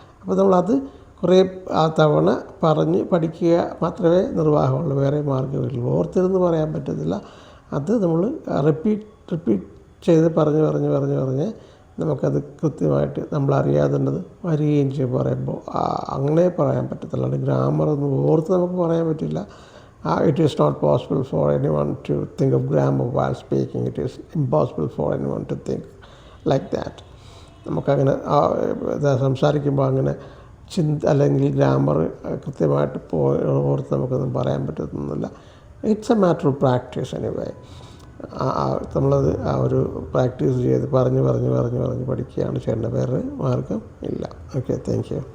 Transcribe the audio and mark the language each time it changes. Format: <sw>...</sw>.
<ml>അപ്പോൾ നമ്മളത് കുറേ തവണ പറഞ്ഞ് പഠിക്കുക മാത്രമേ നിർവാഹമുള്ളൂ, വേറെ മാർഗ്ഗമില്ല. ഓർത്തിരുന്ന് പറയാൻ പറ്റത്തില്ല. അത് നമ്മൾ റിപ്പീറ്റ് ചെയ്ത് പറഞ്ഞ് നമുക്കത് കൃത്യമായിട്ട് നമ്മളറിയാതുള്ളത് വരികയും ചെയ്യും. പറയുമ്പോൾ അങ്ങനെ പറയാൻ പറ്റത്തില്ല. ഗ്രാമറൊന്നും ഓർത്ത് നമുക്ക് പറയാൻ പറ്റില്ല.</ml> <en>It is not possible for anyone to think of grammar while speaking. It is impossible for anyone to think like that.</en> <ml>നമുക്കങ്ങനെ സംസാരിക്കുമ്പോൾ അങ്ങനെ അല്ലെങ്കിൽ ഗ്രാമർ കൃത്യമായിട്ട് ഓർത്ത് നമുക്കൊന്നും പറയാൻ പറ്റുന്നില്ല.</ml> <en>It's a matter of practice anyway.</en> <ml>നമ്മളത് ഒരു പ്രാക്ടീസ് ചെയ്ത് പറഞ്ഞ് പഠിക്കുകയാണ് ചെയ്യേണ്ട, വേറെ മാർഗം ഇല്ല.</ml> <en>Okay, thank you.</en>